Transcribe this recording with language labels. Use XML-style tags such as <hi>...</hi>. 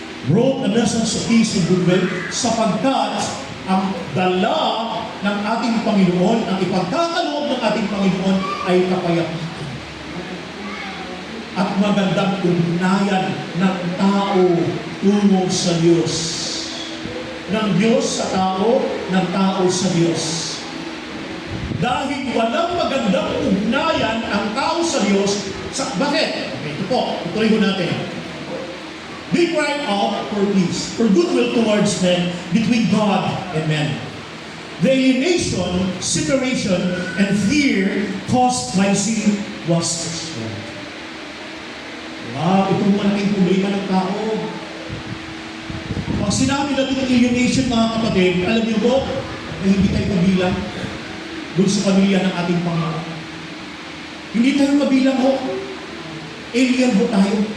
<en>Wrote a message of peace and goodwill</en> <tl>sapagkat ang dala ng ating Panginoon, ang ipagkakaloob ng ating Panginoon ay kapayapaan at magandang ugnayan ng tao tungo sa Diyos. Ng Diyos sa tao, ng tao sa Diyos. Dahil walang magandang ugnayan ang tao sa Diyos, bakit? Okay, ito po, tutuloy ko natin.</tl> <en>They cried out for peace, for goodwill towards men, between God and men. The alienation, separation, and fear caused by sin was destroyed.</en> <tl>Wow, itong malaking problema ng tao. Pag sinabi natin ng alienation, mga kapatid, alam niyo po, na hindi tayo kabilang doon sa pamilya ng ating Panginoon. Hindi tayo kabilang ho. Alien ho tayo.</tl>